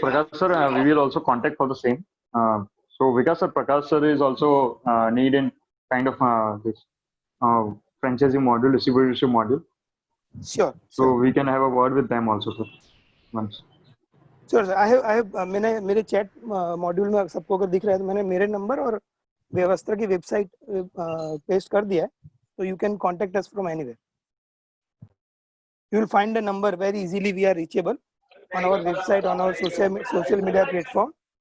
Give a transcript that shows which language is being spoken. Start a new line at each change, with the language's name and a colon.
English: Prakash sir, we will also contact for the same. So Vikas sir, Prakash sir is also need in kind of this franchisee module, distributorship module. Sure. So we can have a word with them also, sir. Once. Sure, sir. I have
Hindi: मैंने मेरे chat module में सबको अगर दिख रहा है तो मैंने मेरे नंबर और व्यवस्था की वेबसाइट पेस्ट कर दिया है,
English: so you can contact us from anywhere. You will find the number very easily. We are reachable on our website, on our social media platform.